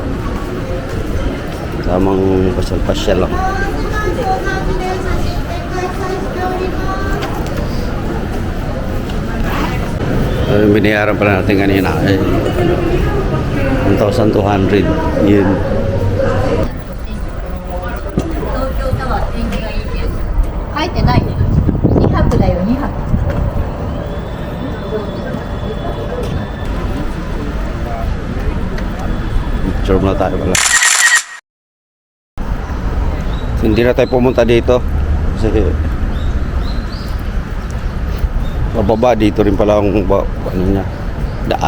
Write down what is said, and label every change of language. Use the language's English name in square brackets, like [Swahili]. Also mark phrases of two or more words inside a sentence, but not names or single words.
[Filipino] Tamang pasyal-pasyal lang. Binayaran pala natin kanina ay 1,200 yun. [Japanese] 書いてないね。2泊だよ、2泊。 [Filipino] Picture muna tayo pala. Hindi na tayo pumunta dito kasi pababa dito rin pala ang ano niya, daan.